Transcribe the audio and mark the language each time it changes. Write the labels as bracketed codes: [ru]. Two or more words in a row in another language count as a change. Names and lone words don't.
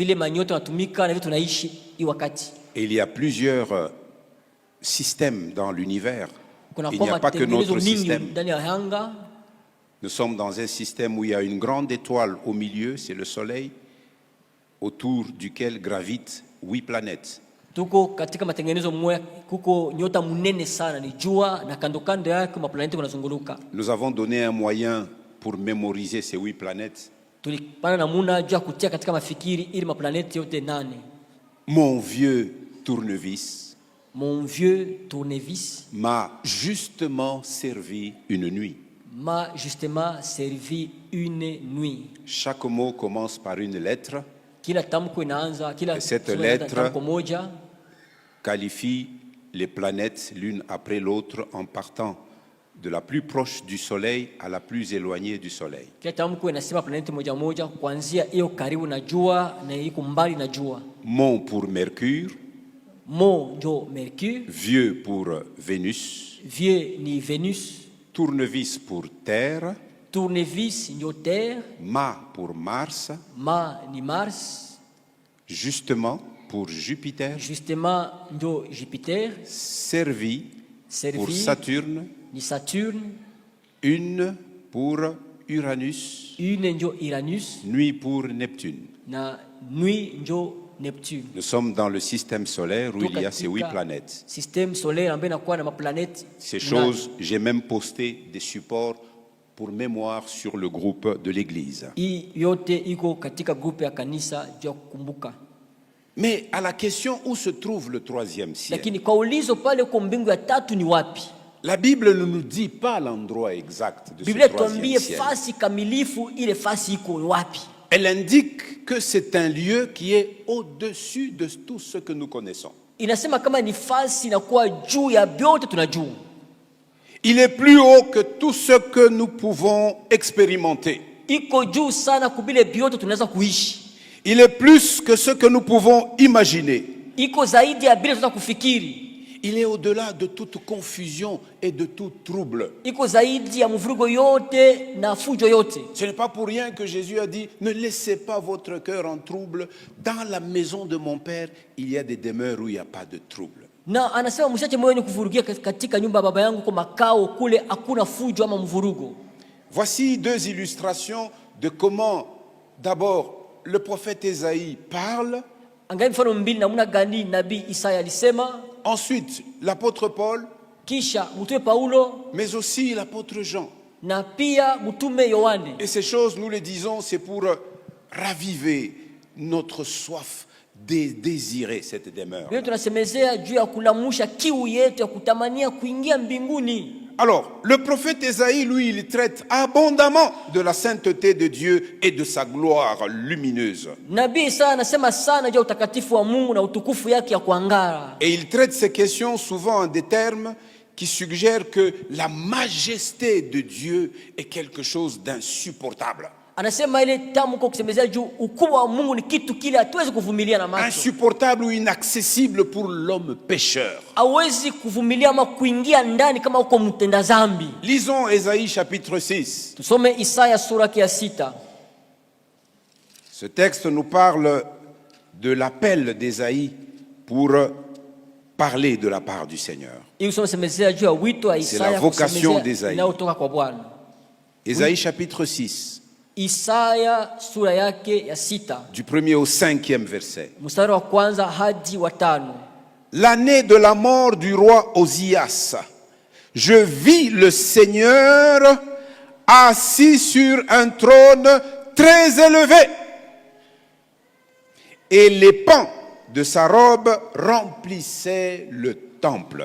[fr] Et il y a plusieurs systèmes dans l'univers. Il n'y a pas que notre système. Nous sommes dans un système où il y a une grande étoile au milieu, c'est le Soleil, autour duquel gravitent 8 planètes. [sw] Tuko katika matengenezo kuko nyota munene sana ni jua na kando kando yake maplaneti yanazunguruka. [fr] Nous avons donné un moyen pour mémoriser ces 8 planètes. [sw] Tulipana namuna jua kutia katika mafikiri ili maplaneti yote 8. [fr] Mon vieux tournevis m'a justement servi une nuit. Chaque mot commence par une lettre. Et cette lettre qualifie les planètes l'une après l'autre en partant de la plus proche du Soleil à la plus éloignée du Soleil. [sw] Kila tamko inasema planeti moja moja kuanzia hiyo karibu na jua na iko mbali na jua. [fr] Mon pour Mercure, [sw] Mo ndio Mercure, [fr] Vieux pour Vénus, [sw] Vieux ni Venus, [fr] Tournevis pour Terre, [sw] Tournevis ndio Terre, [fr] Ma pour Mars, [sw] Ma ni Mars, [fr] Justement pour Jupiter, [sw] Justement ndio Jupiter, [fr] Servi pour [sw] Servi [fr] Saturne, [sw] ni Saturne, [fr] Une pour Uranus, [sw] Une ndio Uranus [fr] Nuit pour Neptune. [sw] na Nuit ndio Neptune. [fr] Nous sommes dans le système solaire où [sw] Tuko [fr] il y a ces 8 [sw] katika [fr] planètes. Système solaire [sw] ambayo inakuwa na maplaneti. [fr] Ces choses, j'ai même posté des supports pour mémoire sur le groupe de l'Église. [sw] Hii yote iko katika grupu ya kanisa juu ya kukumbuka. [fr] Mais à la question où se trouve le troisième ciel, [sw] Lakini kwa ulizo pale kwa mbingu ya tatu ni wapi? [fr] la Bible ne nous dit pas l'endroit exact de ce [sw] Biblia [fr] troisième [sw] tuambie [fr] ciel. [sw] fasi kamilifu, ile fasi iko wapi? [fr] Elle indique que c'est un lieu qui est au-dessus de tout ce que nous connaissons. [sw] Inasema kama ni fasi inakuwa juu ya vyote tunajua. [fr] Il est plus haut que tout ce que nous pouvons expérimenter. [sw] Iko juu sana kubile vyote tunaweza kuishi. [fr] Il est plus que ce que nous pouvons imaginer. [sw] Iko zaidi ya vile tunaweza kufikiri. [fr] Il est au-delà de toute confusion et de tout trouble. [sw] Iko zaidi ya mvurugo yote na fujo yote. [fr] Ce n'est pas pour rien que Jésus a dit, ne laissez pas votre cœur en trouble. Dans la maison de mon Père, il y a des demeures où il n'y a pas de trouble. [sw] Na anasema msiache moyo ni kuvurugia katika nyumba ya baba yangu kwa makao kule hakuna fujo ama mvurugo. [fr] Voici deux illustrations de comment, d'abord, le prophète Ésaïe parle. [sw] Angalia mfano mbili namna gani nabii Isaya alisema, [fr] Ensuite, l'apôtre Paul, [sw] kisha mtume Paulo [fr] mais aussi l'apôtre Jean. [sw] na pia mtume Yohane. [fr] Et ces choses, nous les disons, c'est pour raviver notre soif de désirer cette demeure. [sw] Leo tunasemezea juu ya kulamusha kiu yetu ya kutamania kuingia mbinguni. [fr] Alors, le prophète Ésaïe, lui, il traite abondamment de la sainteté de Dieu et de sa gloire lumineuse. [sw] Nabii Isaya anasema sana juu ya utakatifu wa Mungu na utukufu yake ya kuangara. [fr] Et il traite ces questions souvent en des termes qui suggèrent que la majesté de Dieu est quelque chose d'insupportable. [sw] Anasema ile tamko kusemezea juu ukubwa wa Mungu ni kitu kile hatuwezi kuvumilia na macho. [fr] Insupportable ou inaccessible pour l'homme pécheur. [sw] Hawezi kuvumilia ama kuingia ndani kama uko mtenda dhambi. [fr] Lisons Ésaïe chapitre 6. [sw] Tusome Isaya sura ya 6. [fr] Ce texte nous parle de l'appel d'Ésaïe pour parler de la part du Seigneur. C'est la vocation d'Ésaïe. Ésaïe chapitre 6. [sw] Isaya sura yake ya 6. [fr] Du 1er au 5e verset. [sw] Mstari wa kwanza hadi wa 5. [fr] L'année de la mort du roi Osias, je vis le Seigneur assis sur un trône très élevé, et les pans de sa robe remplissaient le temple.